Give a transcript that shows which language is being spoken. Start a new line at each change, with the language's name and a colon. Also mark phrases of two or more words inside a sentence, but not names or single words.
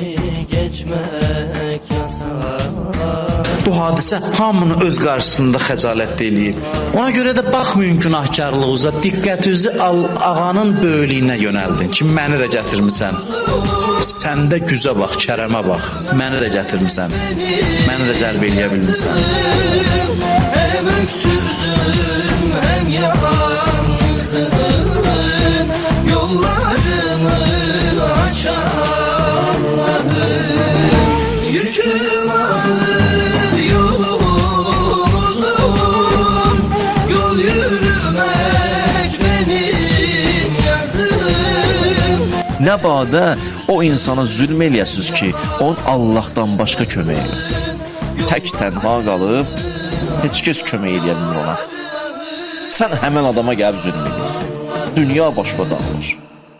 Azerbaijani: Bu hadisə hamını öz qarşısında xəcalətli eləyir. Ona görə də baxmayın günahkarlığınıza, diqqətinizi ağanın böyüklüyünə yönəldin ki, məni də gətirmisən. Səndə gücə bax, kərəmə bax, məni də gətirmisən, məni də cəlb eləyə bilmirsən.
Turkish: Hem öksüzüm hem yalnızım, yollarını aç Allah'ım. Yüküm ağır yolum uzun, yol yürümek benim yazım.
Azerbaijani: Nə badə o insana zülm eləyəsiniz ki, onun Allahdan başqa köməyi yoxdur. Tək tənha qalıb, heç kəs kömək edə bilmir ona. Sən həmən adama gəlib zülm edirsən. Dünya başqa dağılır.